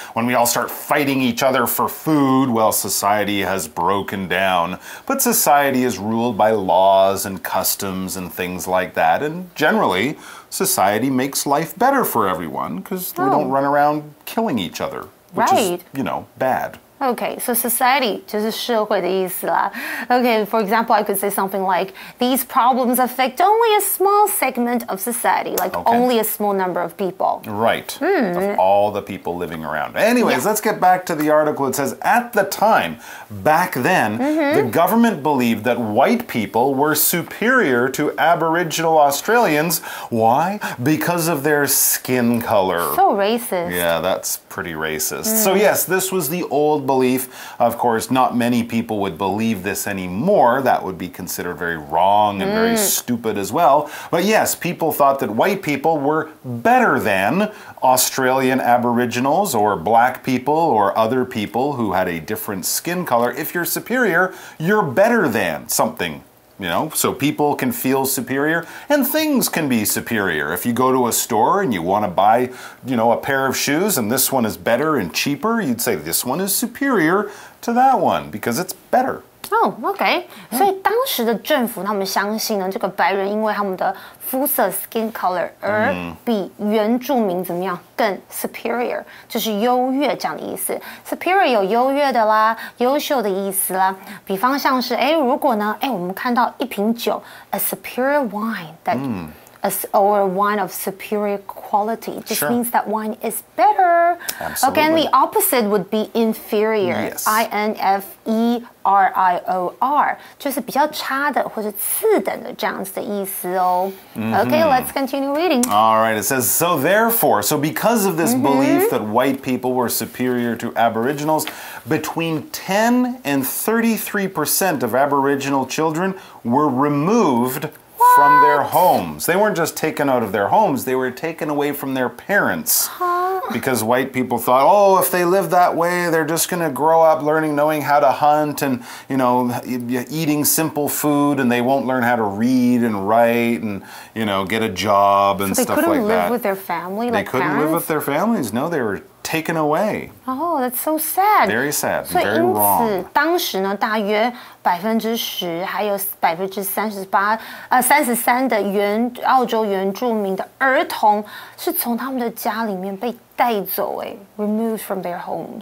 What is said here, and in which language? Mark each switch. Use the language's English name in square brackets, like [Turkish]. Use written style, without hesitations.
[English] When we all start fighting each other for food, well, society has broken down. But society is ruled by laws and customs and things like that. And generally, society makes life better for everyone because we don't run around killing each other, which is, you know, bad. Okay, so [Chinese] society 就是社会的意思啦。 [English] Okay, for example, I could say something like, these problems affect only a small segment of society, like only a small number of people. Right, of all the people living around. Anyways, let's get back to the article. It says, at the time, back then, the government believed that white people were superior to Aboriginal Australians. Why? Because of their skin color. So racist. Yeah, that's pretty racist. So yes, this was the old belief. Of course, not many people would believe this anymore. That would be considered very wrong and very stupid as well. But yes, people thought that white people were better than Australian Aboriginals or black people or other people who had a different skin color. If you're superior, you're better than something. You know, so people can feel superior and things can be superior. If you go to a store and you want to buy, you know, a pair of shoes and this one is better and cheaper, you'd say this one is superior to that one because it's better. Oh, okay. [Chinese] 所以当时的政府他们相信呢，这个白人因为他们的肤色 [English] skin color [Chinese] 而比原住民怎么样更 superior， 就是优越这样的意思。 superior 有优越的啦，优秀的意思啦。比方像是如果呢，我们看到一瓶酒 [English] ，a superior wine that or wine of superior quality just means that wine is better. Absolutely. Okay, and the opposite would be inferior. Yes. [Chinese] inferior 就是比较差的或者次等的这样子的意思哦。 [English] Okay, let's continue reading. All right, it says, so therefore, so because of this belief that white people were superior to Aboriginals, between 10 and 33% of Aboriginal children were removed from their homes. They weren't just taken out of their homes, they were taken away from their parents. Because white people thought, oh, if they live that way, they're just going to grow up knowing how to hunt and, you know, eating simple food, and they won't learn how to read and write and, you know, get a job and stuff like that. They couldn't live with their family, They couldn't live with their families. No, they were taken away. Oh, that's so sad. Very sad. [Chinese] 所以 [English] very [Chinese] 因 [English] wrong. [Chinese] 此，当时呢，大约10%还有33%的澳洲原住民的儿童是从他们的家里面被带走， [English] removed from their homes.